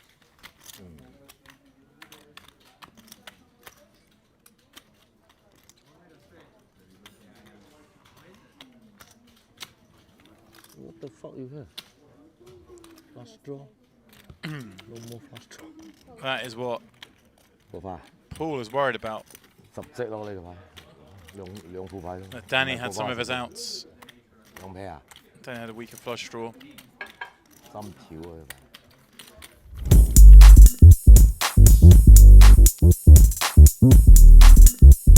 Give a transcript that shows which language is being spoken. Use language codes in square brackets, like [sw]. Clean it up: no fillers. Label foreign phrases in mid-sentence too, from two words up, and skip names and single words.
[en] What the fuck you have? Flush draw? No more flush draw. That is what [yue] 冇牌 [en] Paul is worried about. [yue] ，10 隻咯呢個牌，兩副牌咯。 [en] That Danny had some of his outs. [yue] 兩啤啊？ [en] Danny had a weaker flush draw. [yue] 心跳啊！呢個牌 [en] Thank you.